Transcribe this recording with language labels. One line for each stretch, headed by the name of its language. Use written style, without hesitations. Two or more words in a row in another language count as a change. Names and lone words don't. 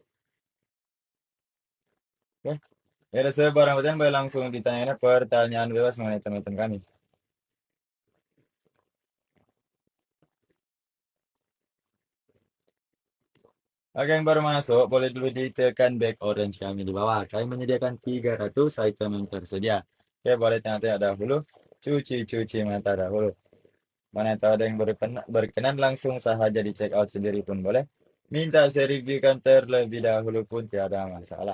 Malay: Oke. Ya, ada sebarang pertanyaan boleh langsung ditanya pertanyaan bebas mengenai teman-teman kami. Oke, yang baru masuk, boleh dulu ditekan back orange kami di bawah. Kami menyediakan 300 item yang tersedia. Oke, boleh tengok-tengok dahulu. Cuci mata dahulu. Mana tahu ada yang berkenan langsung saja di
English: check out
Malay: sendiri pun boleh. Minta saya reviewkan terlebih dahulu pun tiada masalah.